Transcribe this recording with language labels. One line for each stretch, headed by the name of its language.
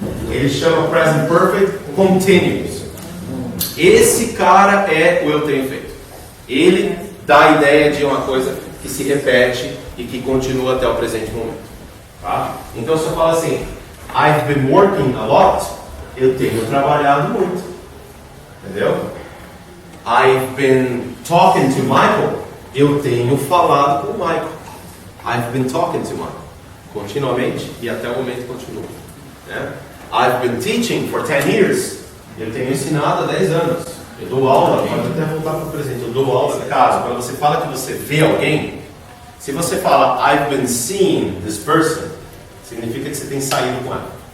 Portuguese: Ele chama present perfect continuous. Esse cara é o eu tenho feito. Ele dá a ideia de uma coisa que se repete e que continua até o presente momento. Tá? Então se eu falo assim,
English: I've been working a lot,
Portuguese: eu tenho trabalhado muito. Entendeu?
English: I've been talking to Michael,
Portuguese: eu tenho falado com o Michael.
English: I've been talking to Michael.
Portuguese: Continuamente e até o momento continua. Né?
English: I've been teaching for 10 years.
Portuguese: Eu tenho ensinado há 10 anos. Eu dou aula, pode até voltar para o presente, eu dou aula de caso. Quando você fala que você vê alguém, se você fala
English: I've been seeing this person,
Portuguese: significa que você tem saído com ela.